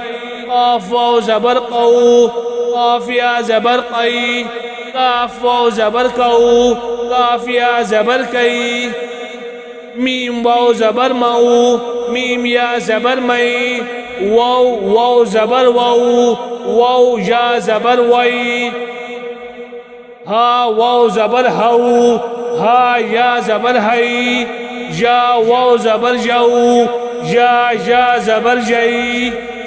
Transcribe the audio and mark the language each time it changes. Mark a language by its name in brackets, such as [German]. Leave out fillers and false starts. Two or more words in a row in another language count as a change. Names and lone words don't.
[Sindhi] قاف واو زبر قو قاف يا زبر قي قاف واو زبر كو قاف يا زبر كي ميم واو زبر مو ميم يا زبر مي واو واو زبر واو واو يا زبر وي ها واو زبر هو ها يا زبر هي جا واو زبر جو جا جا زبر جي